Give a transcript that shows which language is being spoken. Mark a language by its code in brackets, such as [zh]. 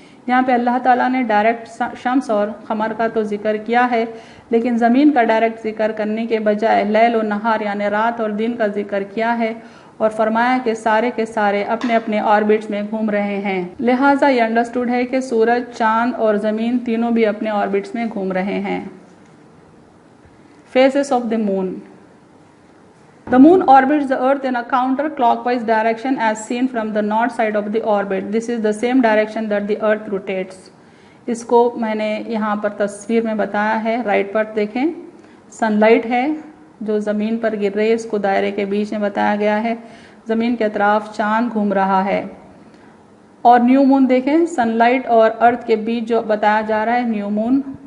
[ur] یہاں پہ اللہ تعالیٰ نے ڈائریکٹ شمس اور قمر کا تو ذکر کیا ہے, لیکن زمین کا ڈائریکٹ ذکر کرنے کے بجائے لیل و نہار یعنی رات اور دن کا ذکر کیا ہے اور فرمایا کہ سارے کے سارے اپنے اپنے آربٹس میں گھوم رہے ہیں. لہٰذا یہ انڈرسٹوڈ ہے کہ سورج, چاند اور زمین تینوں بھی اپنے آربٹس میں گھوم رہے ہیں. [en] Phases of the moon. The moon orbits the earth in a counter-clockwise direction as seen from the north side of the orbit. This is the same direction that the earth rotates. [ur] اس کو میں نے یہاں پر تصویر میں بتایا ہے. Right پر دیکھیں sun light ہے جو زمین پر گر رہی ہے, اس کو دائرے کے بیچ میں بتایا گیا ہے. زمین کے اطراف چاند گھوم رہا ہے. اور نیو مون دیکھیں, سن لائٹ اور ارتھ کے بیچ جو بتایا جا رہا ہے نیو مون.